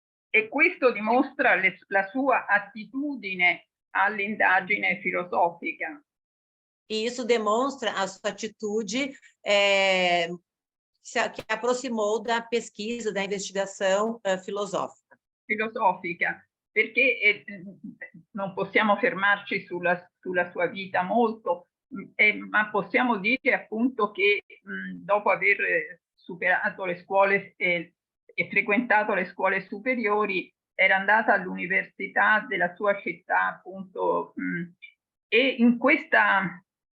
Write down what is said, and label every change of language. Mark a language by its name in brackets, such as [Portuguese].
[Italian] E questo dimostra la sua attitudine all'indagine filosofica. [Portuguese] E isso demonstra a sua atitude que aproximou da pesquisa, da investigação filosófica. [Italian] Filosofica, perché non possiamo fermarci sulla sua vita molto, ma possiamo dire appunto che dopo aver superato le scuole e frequentato le scuole superiori, era andata all'università della sua città, appunto, e in questa,